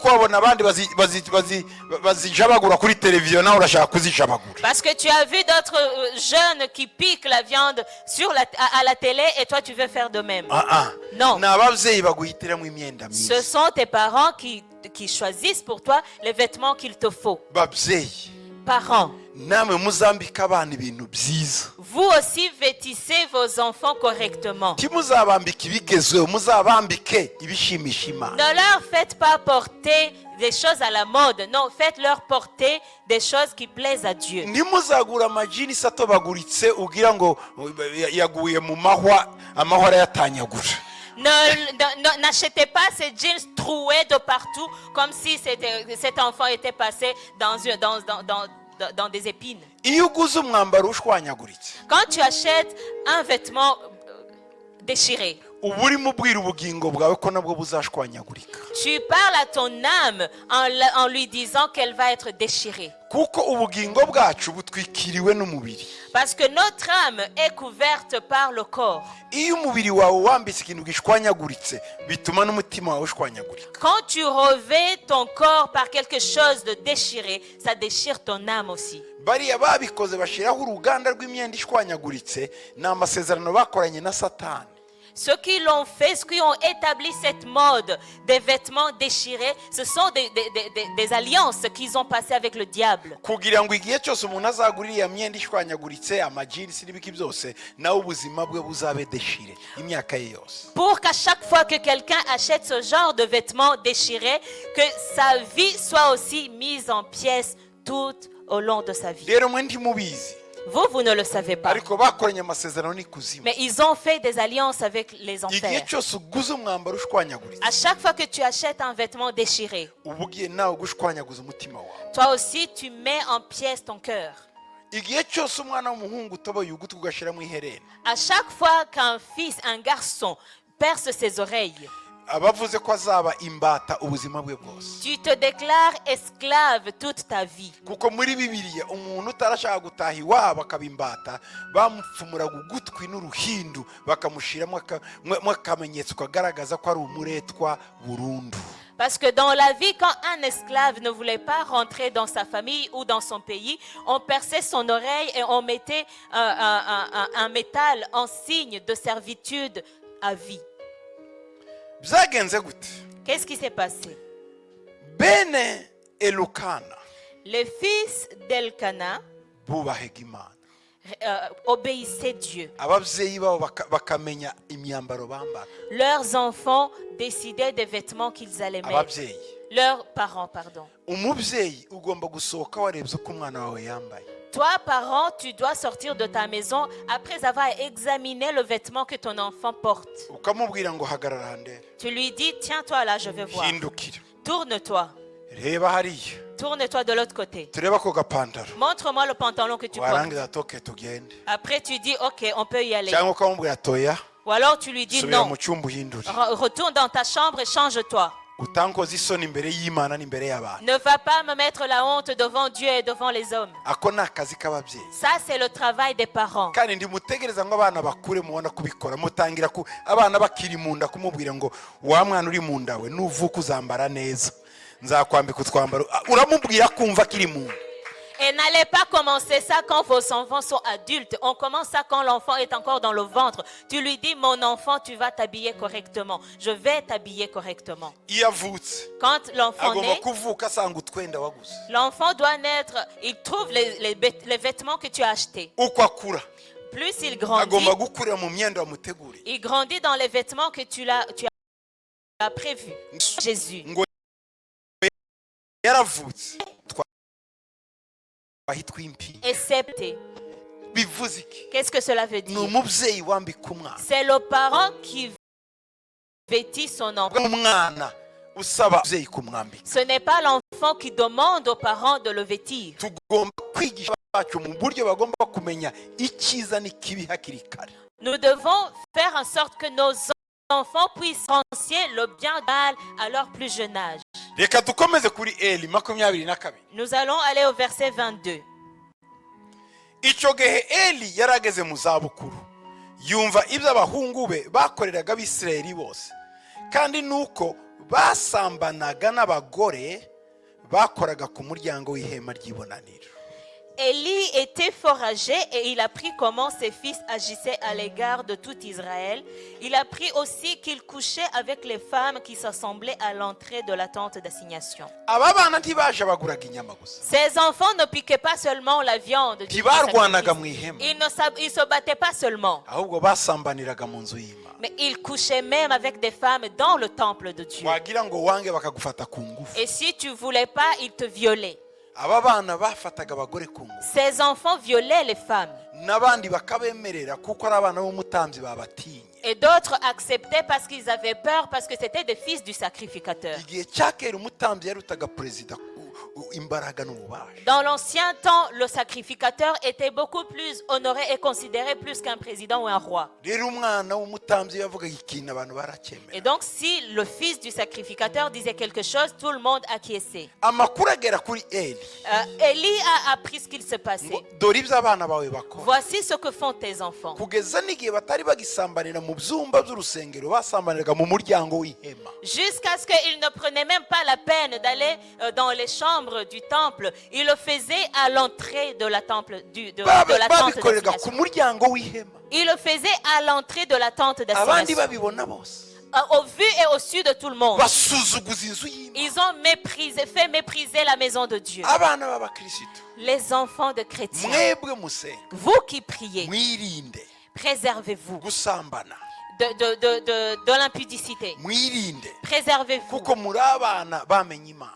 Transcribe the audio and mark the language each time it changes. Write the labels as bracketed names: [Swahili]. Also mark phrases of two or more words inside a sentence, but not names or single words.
[French] Parce que tu as vu d'autres jeunes qui piquent la viande à la télé et toi, tu veux faire de même. Non. Ce sont tes parents qui qui choisissent pour toi les vêtements qu'il te faut. [Kinyarwanda] babyeyi [French] Parents, [Kinyarwanda] namwe muzambika abana ibintu byiza [French] vous aussi vêtissez vos enfants correctement. [Kinyarwanda] timuzabambika ibigezweho muzabambike ibishimisha Imana. [French] Ne leur faites pas porter des choses à la mode. Non, faites-leur porter des choses qui plaisent à Dieu. [Kinyarwanda] ntimuzagura amajinisi atobaguritse ugira ngo yaguye mu mahwa amahwa arayatanyagura. [French] N'achetez pas ces jeans troués de partout comme si cet enfant était passé dans des épines. [Kinyarwanda] iyo uguze umwambaro ushwanyaguritse [French] Quand tu achètes un vêtement déchiré, [Kinyarwanda] uba urimo ubwira ubugingo bwawe ko nabwo buzashwanyagurika, [French] tu parles à ton âme en lui disant qu'elle va être déchirée. [Kinyarwanda] kuko ubugingo bwacu butwikiriwe n'umubiri. [French] Parce que notre âme est couverte par le corps. [Kinyarwanda] iyo umubiri wawe wambitse ikintu gishwanyaguritse bituma n'umutima wawe ushwanyagurika. [French] Quand tu revêts ton corps par quelque chose de déchiré, ça déchire ton âme aussi. [Kinyarwanda] bariya babikoze bashyiraho uruganda rw'imyenda ishwanyaguritse ni amasezerano bakoranye na Satani. [French] Ceux qui l'ont fait, ceux qui ont établi cette mode des vêtements déchirés, ce sont des alliances qu'ils ont passées avec le diable. [Kinyarwanda] kugira ngo igihe cyose umuntu azagurira iya myenda ishwanyaguritse amajinisi n'ibiki byose nawe ubuzima bwe buzabe deshire imyaka ye yose. [French] Pour qu'à chaque fois que quelqu'un achète ce genre de vêtements déchirés, que sa vie soit aussi mise en pièces tout au long de sa vie. [Kinyarwanda] rero mwe ntimubizi [French] Vous ne le savez pas. [Kinyarwanda] ariko bakoranye amasezerano n'ikuzimu. [French] Mais ils ont fait des alliances avec les [Kinyarwanda] igihe [French] enfers. [Kinyarwanda] cyose uguze umwambaro ushwanyaguritse [French] À chaque fois que tu achètes un vêtement déchiré, [Kinyarwanda] uba ugiye nawe gushwanyaguza umutima wawe. [French] toi aussi tu mets en pièces ton cœur. [Kinyarwanda] igihe cyose umwana w'umuhungu utoboye ugutwi ugashyiramo iherena [French] À chaque fois qu'un fils, un garçon, perce ses oreilles, [Kinyarwanda] abavuze ko azaba imbata ubuzima bwe bwose. [French] tu te déclares esclave toute ta vie. [Kinyarwanda] kuko muri bibiliya umuntu utarashaka gutaha iwabo akaba imbata bamupfumuraga ugutwi n'uruhindu bakamushyiramo akamenyetso kagaragaza ko ari umuretwa burundu. [French] Parce que dans la vie, quand un esclave ne voulait pas rentrer dans sa famille ou dans son pays, on perçait son oreille et on mettait un métal en signe de servitude à vie. [Kinyarwanda] byagenze gute? [French] Qu'est-ce qui s'est passé? [Kinyarwanda] bene elukana [French] Les fils d'Elkana [Kinyarwanda] bubahaga Imana, [French] obéissaient Dieu. [Kinyarwanda] ababyeyi babo bakamenya imyambaro bambara. [French] Leurs enfants décidaient des vêtements qu'ils allaient mettre. [Kinyarwanda] ababyeyi [French] Leurs parents, pardon. [Kinyarwanda] umubyeyi ugomba gusohoka warebye uko umwana wawe yambaye. [French] Toi, parent, tu dois sortir de ta maison après avoir examiné le vêtement que ton enfant porte. [Kinyarwanda] ukamubwira ngo hagarara ndebe, [French] Tu lui dis, tiens-toi là, je vais voir. [Kinyarwanda] hindukira, [French] Tourne-toi. [Kinyarwanda] reba hariya, [French] Tourne-toi de l'autre côté. [Kinyarwanda] turebe ako gapantaro, [French] Montre-moi le pantalon que tu portes. [Kinyarwanda] warangiza toke tugende. [French] Après, tu dis, ok, on peut y aller. [Kinyarwanda] cyangwa ukamubwira toya [French] Ou alors tu lui dis, [Kinyarwanda] subira [French] non. [Kinyarwanda] mu cyumba uhindure. [French] Retourne dans ta chambre et change-toi. [Kinyarwanda] utankoze isoni imbere y'Imana n'imbere y'abantu. [French] Ne va pas me mettre la honte devant Dieu et devant les hommes. [Kinyarwanda] ako ni akazi k'ababyeyi. [French] Ça, c'est le travail des parents. [Kinyarwanda] kandi ndimutegereza ngo abana bakure mubona kubikora mutangira ku abana bakiri mu nda kumubwira ngo wa mwana uri mu nda we nuvuka uzambara neza nzakwambika utwambaro. uramubwira kumva akiri mu nda. [French] Et n'allez pas commencer ça quand vos enfants sont adultes. On commence ça quand l'enfant est encore dans le ventre. Tu lui dis, mon enfant, tu vas t'habiller correctement. Je vais t'habiller correctement. [Kinyarwanda] iyo avutse [French] Quand l'enfant [Kinyarwanda] agomba [French] naît, [Kinyarwanda] kuvuka asanga utwenda waguze. [French] l'enfant doit naître. Il trouve les vêtements que tu as achetés. [Kinyarwanda] uko akura [French] Plus il grandit, [Kinyarwanda] agomba gukurira mu myenda wamuteguriye. [French] il grandit dans les vêtements que tu as prévus. Jésus. [Kinyarwanda] ngo yaravutse twahitwa impi. [French] Excepté. [Kinyarwanda] bivuze iki? [French] Qu'est-ce que cela veut [Kinyarwanda] ni [French] dire? [Kinyarwanda] umubyeyi wambika umwana. [French] C'est le parent qui vêtit son enfant. [Kinyarwanda] umwana usaba umubyeyi kumwambika. [French] Ce n'est pas l'enfant qui demande aux parents de le vêtir. [Kinyarwanda] tugomba kwigisha bacu mu buryo bagomba kumenya icyiza n'ikibi hakiri kare. [French] Nous devons faire en sorte que nos enfants puissent différencier le bien du mal à leur plus jeune âge. [Kinyarwanda] reka dukomeze kuri Eli 22. [French] Nous allons aller au verset 22. [Kinyarwanda] icyo gihe Eli yarageze mu zabukuru yumva ibyo abahungu be bakoreraga abisirayeli bose kandi nuko basambanaga n'abagore bakoraga ku muryango w'ihema ry'ibonaniro. [French] Élie était fort âgé et il apprit comment ses fils agissaient à l'égard de tout Israël. Il apprit aussi qu'il couchait avec les femmes qui s'assemblaient à l'entrée de la tente d'assignation. [Kinyarwanda] aba bana ntibaje baguraga inyama gusa, [French] Ces enfants ne piquaient pas seulement la viande du [Kinyarwanda] ntibarwanaga mu [French] sacrifice. [Kinyarwanda] ihema, [French] Ils ne se battaient pas seulement, [Kinyarwanda] ahubwo basambaniraga mu nzu y'Imana. [French] mais ils couchaient même avec des femmes dans le temple de Dieu. [Kinyarwanda] wagira ngo wange bakagufata ku ngufu. [French] Et si tu ne voulais pas, ils te violaient. [Kinyarwanda] aba bana bafataga abagore ku ngufu, [French] Ces enfants violaient les femmes. [Kinyarwanda] n'abandi bakabemerera kuko ari abana b'umutambyi babatinye. [French] Et d'autres acceptaient parce qu'ils avaient peur, parce que c'était des fils du sacrificateur. [Kinyarwanda] igihe cya kera umutambyi yarutaga perezida imbaraga n'ububasha. [French] Dans l'ancien temps, le sacrificateur était beaucoup plus honoré et considéré plus qu'un président ou un roi. [Kinyarwanda] rero umwana w'umutambyi yavugaga ikintu abantu baracyemera. [French] Et donc, si le fils du sacrificateur disait quelque chose, tout le monde acquiesçait. [Kinyarwanda] amakuru agera kuri Eli [French] Élie a appris ce qu'il se passait. [Kinyarwanda] ngo dore ibyo abana bawe bakora. [French] Voici ce que font tes enfants. [Kinyarwanda] kugeza n'igihe batari bagisambanira mu byumba by'urusengero, basambaniraga mu muryango w'ihema. [French] Jusqu'à ce qu'ils ne prenaient même pas la peine d'aller dans les chambres du temple. Ils le faisaient à l'entrée de la tente [Kinyarwanda] babikoreraga ku [French] d'assignation. [Kinyarwanda] muryango w'ihema, [French] Ils le faisaient à l'entrée de la tente [Kinyarwanda] abandi [French] d'assignation. [Kinyarwanda] babibona bose [French] Au vu et au su de tout le monde. [Kinyarwanda] basuzuguza inzu y'Imana. [French] Ils ont fait mépriser la maison de Dieu. [Kinyarwanda] abana b'abakirisitu, [French] Les enfants de chrétiens, [Kinyarwanda] mwebwe musenga, [French] vous qui priez, [Kinyarwanda] mwirinde [French] préservez-vous [Kinyarwanda] gusambana, [French] de l'impudicité. [Kinyarwanda] mwirinde [French] Préservez-vous. [Kinyarwanda] kuko muri abana bamenye Imana.